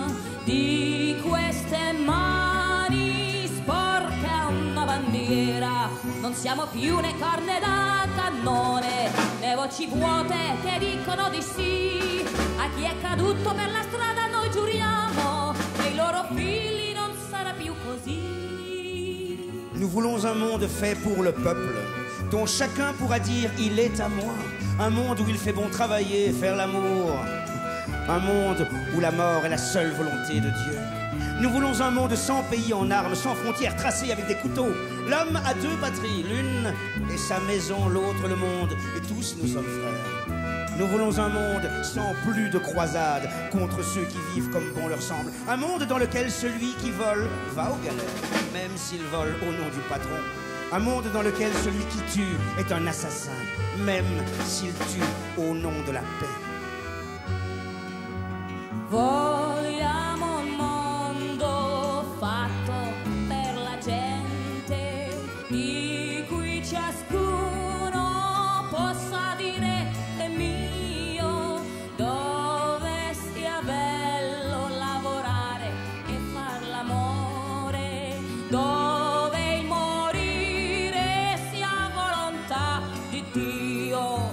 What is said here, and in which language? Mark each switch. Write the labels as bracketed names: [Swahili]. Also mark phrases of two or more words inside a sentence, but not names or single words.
[Italian] Di queste mani sporca una bandiera, non siamo più né carne da cannone né voci vuote che dicono di sì. A chi è caduto per la strada noi giuriamo che i loro figli non sarà più così. [French] Nous voulons un monde fait pour le peuple, dont chacun pourra dire « il est à moi ». Un monde où il fait bon travailler et faire l'amour. Un monde où la mort est la seule volonté de Dieu. Nous voulons un monde sans pays en armes, sans frontières tracées avec des couteaux. L'homme a deux patries, l'une est sa maison, l'autre le monde, et tous nous sommes frères. Nous voulons un monde sans plus de croisades contre ceux qui vivent comme bon leur semble. Un monde dans lequel celui qui vole va aux galères, même s'il vole au nom du patron. Un monde dans lequel celui qui tue est un assassin, même s'il tue au nom de la paix. [Italian] Vogliamo un mondo fatto per la gente, di cui ciascuno possa dire è mio, dove sia bello lavorare e far l'amore, dove il morire sia volontà di Dio.